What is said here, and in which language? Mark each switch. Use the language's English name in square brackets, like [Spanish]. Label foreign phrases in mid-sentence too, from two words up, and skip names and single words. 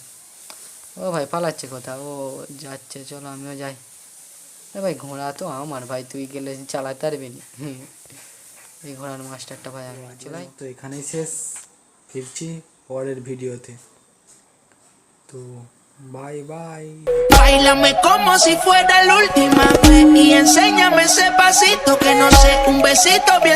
[Bangla] ও ভাই পালাচ্ছে কোথা, ও যাচ্ছে, চলো আমিও যাই। এ ভাই ঘোড়া তো আমার ভাই, তুই গেলে চালাতে পারবি না। এই ঘোড়ার মাস্টারটা ভাই আমি চলাই। তো এখানেই শেষ, ফিরছি পরের ভিডিওতে। [English] তো bye bye. [Spanish] Báilame como si fuera la última vez y enséñame ese pasito que no sé, un besito bien